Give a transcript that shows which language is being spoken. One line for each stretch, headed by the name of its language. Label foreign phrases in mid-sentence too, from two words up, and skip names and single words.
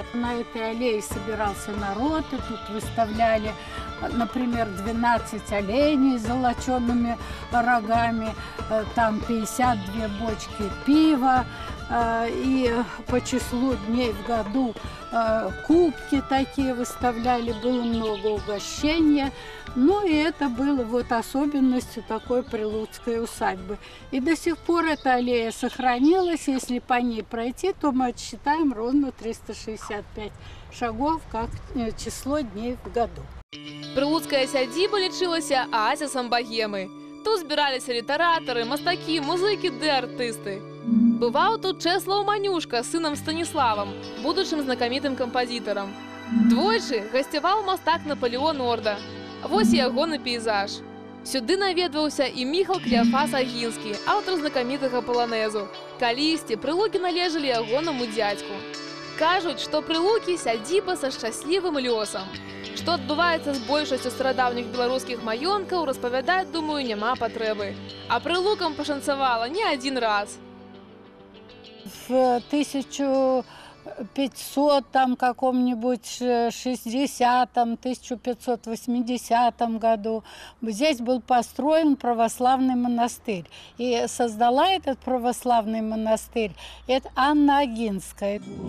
Russian: На этой аллее собирался народ, и тут выставляли, например, 12 оленей с золочеными рогами, там 52 бочки пива, и по числу дней в году кубки такие выставляли, было много угощения. Ну и это было вот особенностью такой прилуцкой усадьбы. И до сих пор эта аллея сохранилась. Если по ней пройти, то мы отсчитаем ровно 365 шагов, как число дней в году.
Belarusian: Прилуцкая сядзіба лічылася аазісам багемы. Тут збіраліся літаратары, мастакі, музыкі ды артысты.
Russian: Бывал тут Чеслав Манюшка с сыном Станиславом, будущим знакомитым композитором.
Belarusian: Двойчы гостевал мастак Наполеон Орда. Вось і ягоны пейзаж. Сюды наведваўся і Міхал Клеафас Агінскі, аўтар знакамітага паланезу. Калісьці Прылукі належалі ягонаму дзядзьку. Кажуць, што Прылукі сядзіба са шчаслівым лёсам. Што адбываецца з большасцю старадаўніх беларускіх маёнткаў, распавядаць, думаю, няма патрэбы. А Прылукам пашанцавала не адзін раз.
Russian: В 1500 там каком-нибудь 60-м, 1580 году здесь был построен православный монастырь. И создала этот православный монастырь это Анна Агинская.